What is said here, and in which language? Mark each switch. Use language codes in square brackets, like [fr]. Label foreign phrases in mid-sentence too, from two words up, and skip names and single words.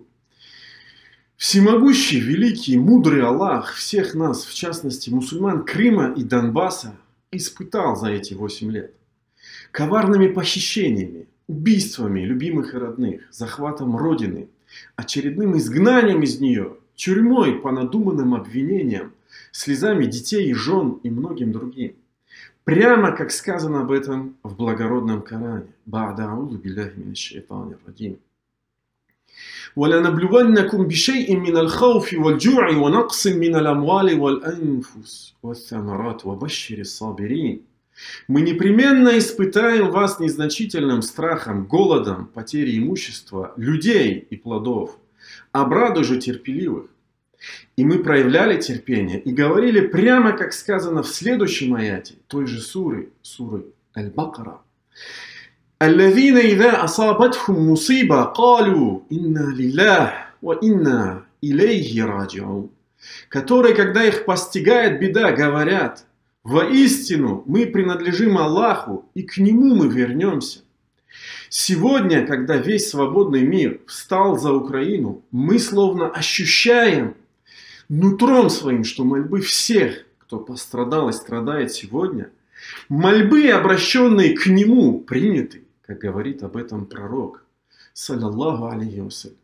[ru] Всемогущий, великий, мудрый Аллах всех нас, в частности мусульман Крыма и Донбасса, испытал за эти 8 лет коварными похищениями, убийствами любимых и родных, захватом Родины, очередным изгнанием из нее, тюрьмой по надуманным обвинениям, слезами детей и жен и многим другим. Прямо как сказано об этом в благородном Коране. [ar] وَلَنَبْلُوَنَّكُمْ بِشَيْءٍ مِّنَ الْخَوْفِ وَالْجُوعِ وَنَقْصٍ مِّنَ الْأَمْوَالِ وَالْأَنفُسِ وَالثَّمَرَاتِ وَبَشِّرِ الصَّابِرِينَ. [ru] Мы непременно испытаем вас незначительным страхом, голодом, потерей имущества, людей и плодов. Обрадуй же терпеливых. И мы проявляли терпение и говорили прямо, как сказано в следующем аяте, той же суры Аль-Бакара. [ar] الذين إذا أصابتهم مصيبة قالوا إنا لله وإنا إليه راجعون. [ru] Которые, когда их постигает беда, говорят: воистину мы принадлежим Аллаху и к Нему мы вернемся. Сегодня, когда весь свободный мир встал за Украину, мы словно ощущаем нутром своим, что мольбы всех, кто пострадал и страдает сегодня, мольбы, обращенные к Нему, приняты, как говорит об этом пророк, [ar] صلى الله عليه وسلم.